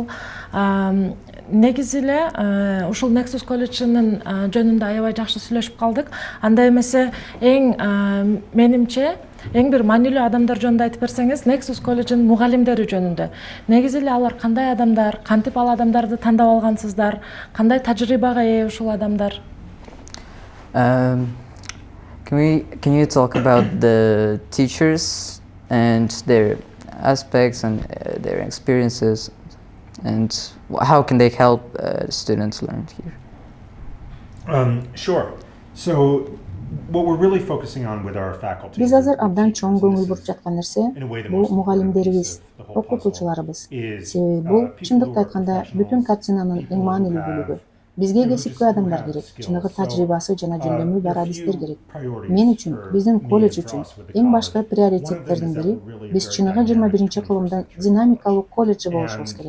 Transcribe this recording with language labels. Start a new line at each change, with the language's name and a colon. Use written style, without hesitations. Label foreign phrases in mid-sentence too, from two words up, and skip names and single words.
Kyrgyz: Негизи эле ушул Nexus колледжинин жөнүндө аябай жакшы сүйлөшүп калдык. Анда эмесе эң менимче эң бир маанилүү адамдар жөнүндө айтып берсеңиз, Nexus колледжинин мугалимдери жөнүндө. Негизи эле алар кандай адамдар, кантип ал адамдарды тандап алгансыздар, кандай тажрыйбага ээ ушул адамдар?
English: Um, can you talk about the teachers and their aspects and their experiences and how can they help students learn here? Sure. So what we're really focusing on with our faculty
Kyrgyz: Биз азыр абдан чоң көңүл буруп жаткан нерсе бул мугалимдерибиз, окутуучуларыбыз. Себеби бул чындыкты айтканда бүтүн картинанын эң маанилүү бөлүгү. Бизге кесипкөй адамдар керек, чыныгы тажрыйбасы жана жөндөмү бар адистер керек. Мен үчүн, биздин колледж үчүн эң башкы приоритеттердин бири биз чыныгы 21 кылымдын динамикалуу колледжи болушубуз керек.